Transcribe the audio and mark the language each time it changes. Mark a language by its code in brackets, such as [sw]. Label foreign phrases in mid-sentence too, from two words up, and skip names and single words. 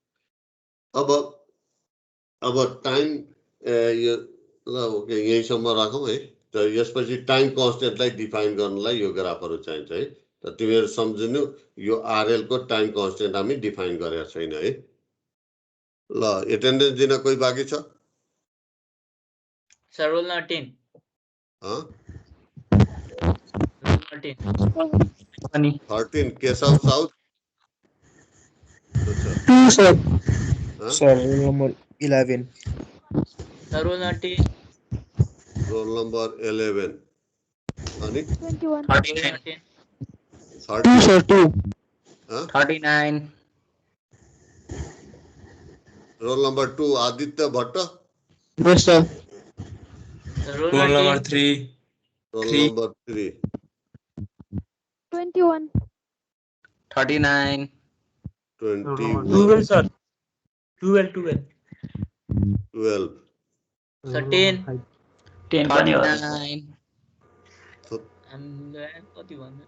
[ne] अब टाइम यो ल ओके यहीसम्म राखौँ है त यसपछि टाइम कन्स्टेन्टलाई डिफाइन गर्नलाई यो ग्राफहरू चाहिन्छ है त तिमीहरू सम्झिनु यो RL को टाइम कन्स्टेन्ट हामी डिफाइन गरेका छैन है ल एटेन्डेन्स दिन कोही बाँकी छ [en] sir roll number 10 [ne] हँ [en] roll number 10 [ne] अनि 13 केशव साउथ अच्छा 2 सर हाँ? [en] sir roll number 11 sir roll number 10 roll number 11 अनि [ne] 21. 39 2 30 सर 2 हाँ? 39 [en] roll number 2 आदित्य भट्ट yes sir sir roll Roll नम्बर number 10 3. रोल Three. नम्बर 3 21. 39 21 sir. 12. 12 सर 10 [ne] 10 पनि हो 39 हामीलाई कति भन्नु